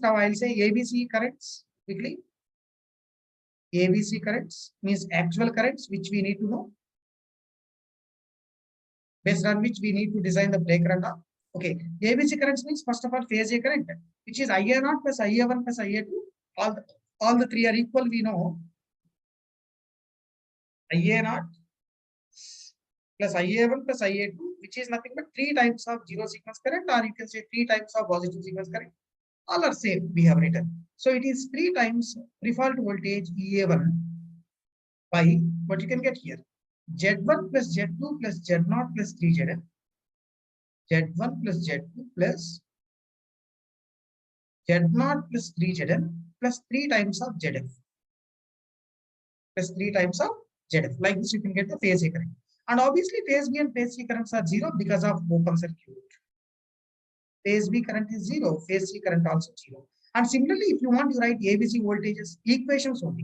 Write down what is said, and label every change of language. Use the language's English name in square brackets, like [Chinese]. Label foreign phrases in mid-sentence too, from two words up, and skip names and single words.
[English] Now I'll say ABC currents quickly. ABC currents means actual currents which we need to know, based on which we need to design the breaker and all. Okay, ABC currents means first of all phase A current, which is IA0 plus IA1 plus IA2. All the 3 are equal, we know. IA0 plus IA1 plus IA2, which is nothing but 3 times of zero sequence current, or you can say 3 times of positive sequence current. All are same, we have written. So it is 3 times pre-fault voltage EA1 by what you can get here. Z1 plus Z2 plus Z0 plus 3ZN. Z1 plus Z2 plus Z0 plus 3ZN plus 3 times of ZF. Plus 3 times of ZF. Like this, you can get the phase A current. And obviously, phase B and phase C currents are 0 because of open circuit. Phase B current is 0, phase C current also 0. And similarly, if you want to write ABC voltages, equations only.